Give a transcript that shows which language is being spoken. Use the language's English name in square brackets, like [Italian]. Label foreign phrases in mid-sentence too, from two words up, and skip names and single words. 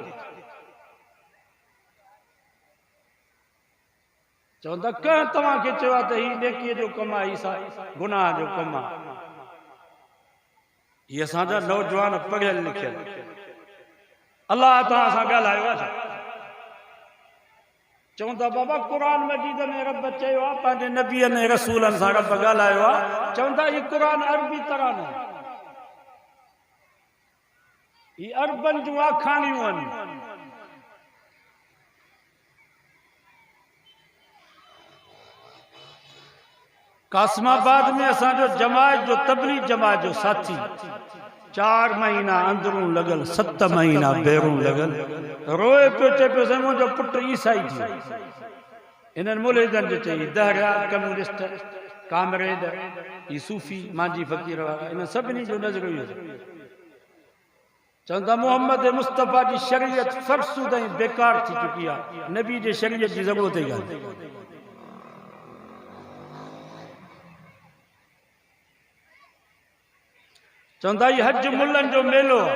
[Sindhi] चवंदा कंहिं तव्हांखे चयो आहे त ही नेकीअ जो कमु आहे ही गुनाह जो कमु आहे ये असांजा नौजवान पढ़ियल लिखियल अलाह तव्हां सां ॻाल्हायो आहे चवंदा बाबा क़ुरान मजीद में रब चयो आहे पंहिंजे नबीअ ने रसूलनि सां रब ॻाल्हायो आहे चवंदा ही क़ुरान अरबी तरानो ही अरबन जूं आखाणियूं आहिनि कासमाबाद में असांजो जमात जो तबलीग जमात जो साथी 4 महीना अंदरूं लगल 7 महीना ॿाहिरूं लगल रोए पियो चए पियो साईं मुंहिंजो पुटु ईसाई थी इन्हनि मुल्हिदनि जो चई दहरा कम्युनिस्ट कामरेड ही सूफ़ी मांझी फ़कीर वारा इन सभिनी जो नज़र इहो चवंदा मोहम्मद मुस्तफ़ा जी शरीयत फ़रसूद ऐं बेकार थी चुकी आहे नबी जे शरीयत जी ज़रूरत ई कान्हे चवंदा ही हज मुल्लनि जो मेलो